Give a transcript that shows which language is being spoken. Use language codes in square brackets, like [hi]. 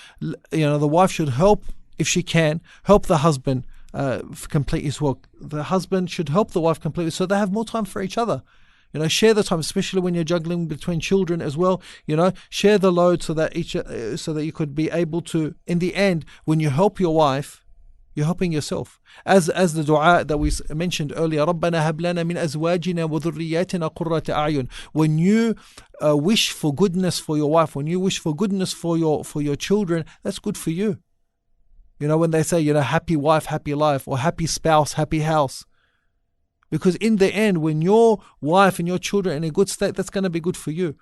[en] The wife should help, if she can, help the husband complete his work. The husband should help the wife completely, so they have more time for each other. Share the time, especially when you're juggling between children as well. Share the load so that you could be able to, in the end, when you help your wife, you're helping yourself. As the dua that we mentioned earlier, [ar] رَبَّنَا هَبْ لَنَا مِنْ أَزْوَاجِنَا وَذُرِّيَّاتِنَا قُرَّةَ أَعْيُنٍ. [en] When you wish for goodness for your wife, when you wish for goodness for your children, that's good for you. When they say, happy wife, happy life, or happy spouse, happy house. Because in the end, when your wife and your children are in a good state, that's going to be good for you.